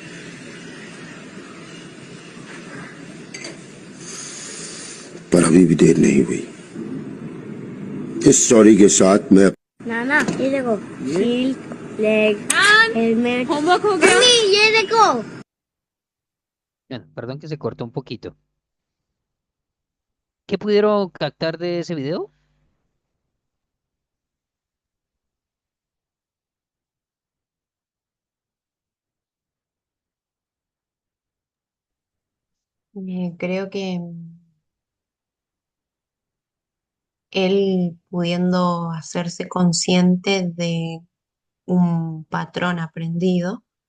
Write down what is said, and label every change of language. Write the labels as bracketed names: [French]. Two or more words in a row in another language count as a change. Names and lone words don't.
[Hindi] पर अभी भी देर नहीं हुई। इस सॉरी के साथ मैं नाना ये देखो, शील्ड, लेग, हेलमेट, होमवर्क हो गया मम्मी ये देखो। [Spanish] Bueno, perdón que se cortó un poquito. ¿Qué pudieron captar de ese video? Creo que él pudiendo hacerse consciente de un patrón aprendido